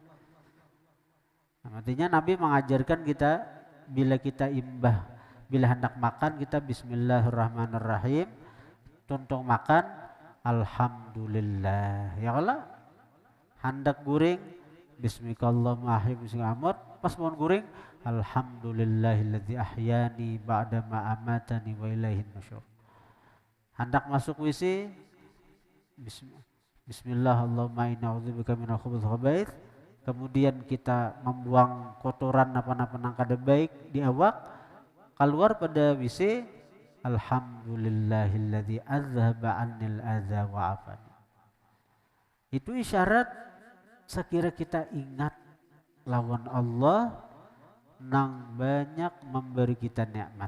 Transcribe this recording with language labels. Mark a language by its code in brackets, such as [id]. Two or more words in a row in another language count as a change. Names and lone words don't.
[bjn] Nah, artinya Nabi mengajarkan kita bila kita bila hendak makan kita bismillahirrahmanirrahim, tuntung makan alhamdulillah. Ya kalau hendak guring bismillahirrahmanirrahim, pas mau guring [ar] الحمد لله الذي أحيانا بعد ما أماتنا وإليه النشور. [bjn] Hendak masuk WC [ar] بسم الله اللهم إني أعوذ بك من الخبث والخبائث. [bjn] Kemudian kita membuang kotoran apa-apa nang kada baik di awak, keluar pada WC [ar] الحمد لله الذي أذهب عني الأذى وعافاني. [bjn] Itu isyarat sekira kita ingat lawan Allah nang banyak memberi kita nikmat.